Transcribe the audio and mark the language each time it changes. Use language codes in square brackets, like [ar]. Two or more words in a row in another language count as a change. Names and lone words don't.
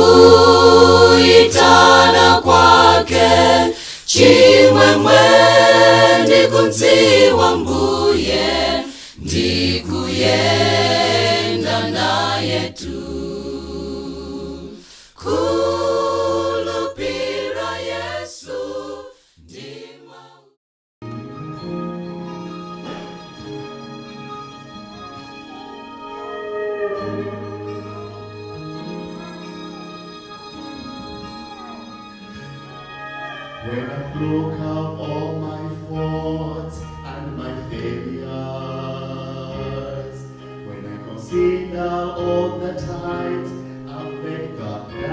[ny] kuitana kwake chimwemwe ndikunziwa mbuye ndikuyenda naye tu kulupira Yesu ndima. [en] When I look up all my faults and my failures, when I consider all the times I've let God